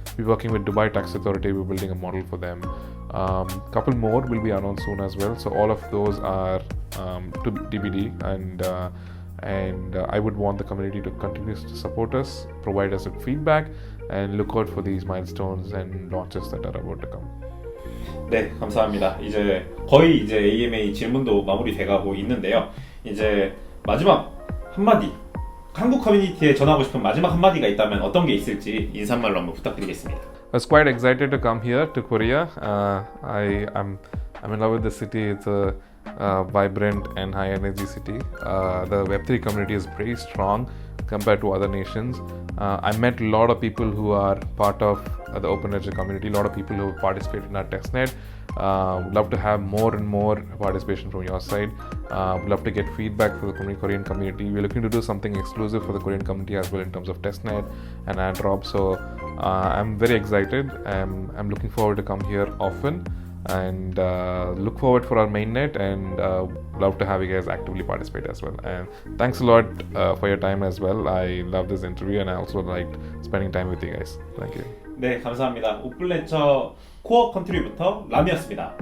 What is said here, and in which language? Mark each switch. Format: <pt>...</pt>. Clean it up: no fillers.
<en>We're working with Dubai Tax Authority. We're building a model for them. Couple more will be announced soon as well. So all of those are to TBD, and I would want the community to continue to support us, provide us with feedback, and look out for these milestones and launches that are about to come.</en> <ko>네, 감사합니다. 이제 거의 이제 AMA 질문도 마무리돼가고 있는데요. 이제 마지막 한마디, 한국 커뮤니티에 전하고 싶은 마지막 한마디가 있다면 어떤 게 있을지 인사말로 한번 부탁드리겠습니다.</ko> <en>I was quite excited to come here to Korea. I'm in love with the city. It's a vibrant and high energy city. The Web3 community is very strong compared to other nations. I met a lot of people who are part of the OpenLedger community, a lot of people who have participated in our testnet. Would love to have more and more participation from your side. Would love to get feedback for the Korean community. We're looking to do something exclusive for the Korean community as well in terms of testnet and airdrop. So I'm very excited. I'm looking forward to come here often, and look forward for our mainnet, and love to have you guys actively participate as well. And thanks a lot for your time as well. I love this interview, and I also liked spending time with you guys. Thank you.</en> <ko>네, 감사합니다. 오픈레저 코어 컨트리뷰터 람이었습니다.</ko>